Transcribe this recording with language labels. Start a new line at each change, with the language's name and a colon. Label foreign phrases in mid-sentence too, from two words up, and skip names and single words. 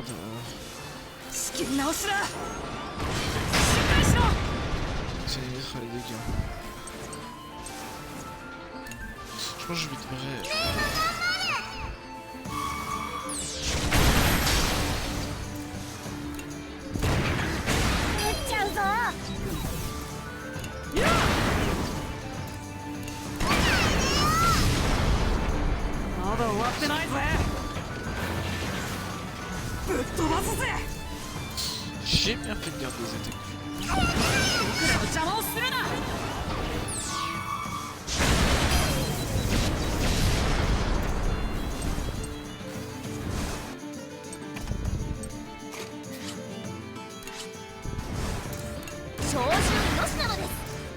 Japanese: 仕切り直しだ。しっかりしろ。
French: C'est les dégâts. Je pense que je vais te
Japanese: 撃っちゃうぞ。まだ終わってないぜ。ぶっ飛ばすぜ。
French: J'ai bien fait de garder des attaques.
Japanese: 僕らの邪魔をするな。 照準よしなのです。